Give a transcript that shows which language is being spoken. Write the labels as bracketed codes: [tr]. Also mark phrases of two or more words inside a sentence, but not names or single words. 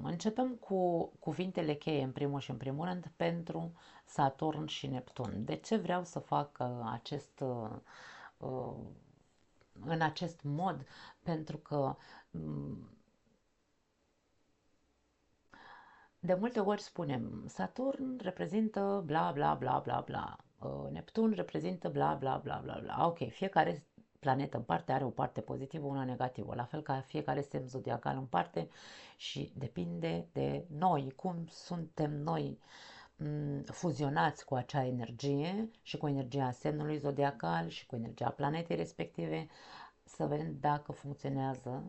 [ro] Începem cu cuvintele cheie în primul și în primul rând pentru Saturn și Neptun. De ce vreau să fac în acest mod? Pentru că De multe ori spunem, Saturn reprezintă bla bla bla bla bla, Neptun reprezintă bla bla bla bla bla. Ok, fiecare planetă în parte are o parte pozitivă, una negativă, la fel ca fiecare semn zodiacal în parte și depinde de noi, cum suntem noi fuzionați cu acea energie și cu energia semnului zodiacal și cu energia planetei respective, să vedem dacă funcționează.